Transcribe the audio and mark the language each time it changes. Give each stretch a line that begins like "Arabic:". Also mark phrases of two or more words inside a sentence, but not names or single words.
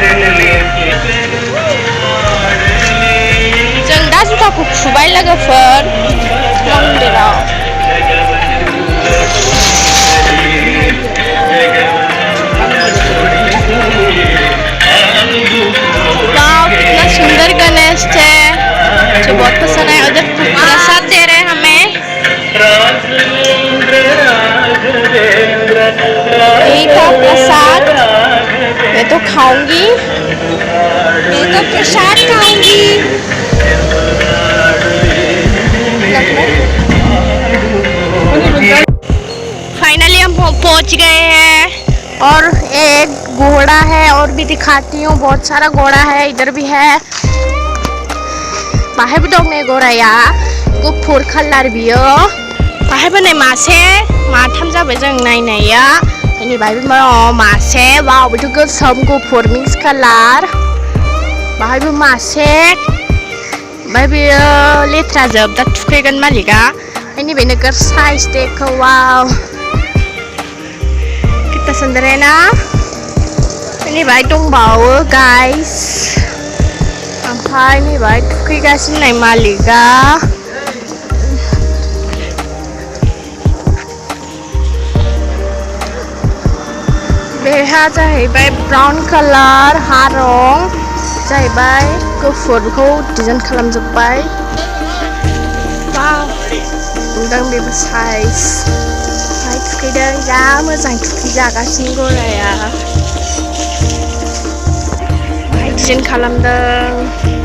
Bodo: जों दा जुथाखौ खुबाय लोगोफोर मन्दिराव
Hindi: वाव कितना सुंदर गणेश थे मुझे बहुत पसंद है उधर प्रसाद दे रहे हैं हमें यही था प्रसाद मैं तो खाऊंगी मैं तो प्रसाद खाऊंगी फाइनली हम पहुंच गए हैं और एक घोड़ा है और भी दिखाती हूँ बहुत सारा घोड़ा है इधर भी है
Bodo: बाहर भी दं ने घोड़ाया गुफुर कालार बियो बाहायबो नै मासे माथाम जाबाय जों नायनाया बेनि बाहायबो मासे वाव बेथ' गोसोम गुफुर मिक्स कालार बाहायबो मासे ओमफ्राय बेयो लेथ्रा जोब दा थुखैगोन मालिका बेनि बे नोगोर
Hindi: साइज देखो
Bodo: वाव
Hindi: कितना सुंदर है ना
Bodo: बेनि बाहाय दंबावो गाइस ओमफ्राय नै बाहाय थुखैगासिनो नै मालिका बेहा जाहैबाय ब्राउन कालार हारं जाहैबाय गुफुरखौ डिजाइन खालामजोब्बाय वाव नुदों बेबो साइज ओमफ्राय थुखैदों जा मोजां थुखैजागासिनो गराया ओमफ्राय डिजाइन खालामदों